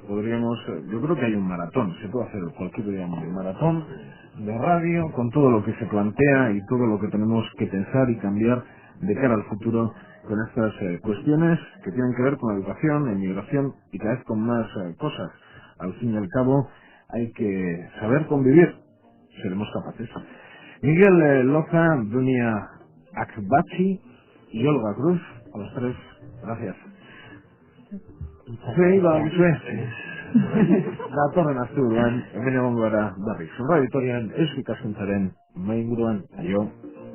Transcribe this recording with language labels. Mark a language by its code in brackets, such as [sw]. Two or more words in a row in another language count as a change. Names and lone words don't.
[es] Podríamos, yo creo que hay un maratón, se puede hacer cualquier día un maratón de radio con todo lo que se plantea y todo lo que tenemos que pensar y cambiar de cara al futuro con estas cuestiones que tienen que ver con la educación, la inmigración y cada vez con más cosas. Al fin y al cabo hay que saber convivir. Seremos capaces. Miguel Loza, Dunia Akbachi y Olga Cruz, a los 3, gracias. [eu] Datorren asteburuan, hemen egongo gara berriz. Radio Vitorian, Eusko Ikaskuntzaren, inguruan, aio.